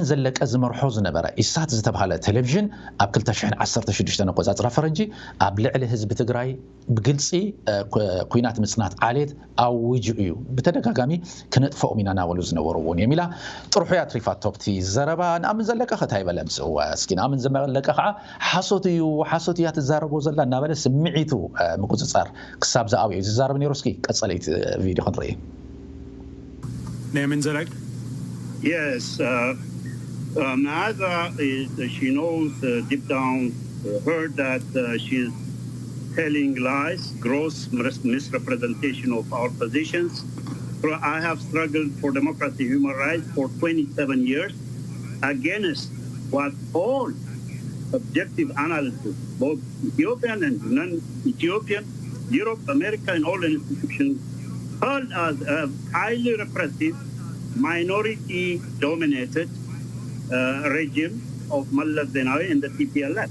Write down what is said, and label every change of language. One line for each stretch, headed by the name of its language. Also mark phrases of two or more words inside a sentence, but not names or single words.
Tigrinya: ዘለቀ ዝመርሖ ዝነበረ ኢሳት ዝተባሃለ ቴሌቭዥን ኣብ 2016 ኣቆፃፅራ ፈረንጂ ኣብ ልዕሊ ህዝቢ ትግራይ ብግልፂ ኩናት ምፅናት ዓሌት ኣውጁ እዩ ብተደጋጋሚ ክነጥፈኦም ኢና ናበሉ ዝነበሩ እውን የሚላ ጥርሑ እያ ትሪፋቶ ኣብቲ ዘረባ ንኣምን ዘለቀ ኸታ ይበለ ምፅዋ እስኪ ንኣምን ዘለቀ ከዓ ሓሶት እያ ትዛረቦ ዘላ እናበለ ስምዒቱ ምቁፅፃር ክሳብ ዝኣብዩ ዝዛረብ ነይሩ እስኪ ቀፀለይቲ ቪድዮ ክንርኢ
English: Naaman Zellek? Yes. Maaza, she knows deep down, heard that she's telling lies, gross misrepresentation of our positions. I have struggled for democracy and human rights for 27 years against what all objective analysis, both Ethiopian and non-Ethiopian, Europe, America, and all the institutions, called as a highly repressive, minority-dominated regime of Mallas Zenawi and the TPLF.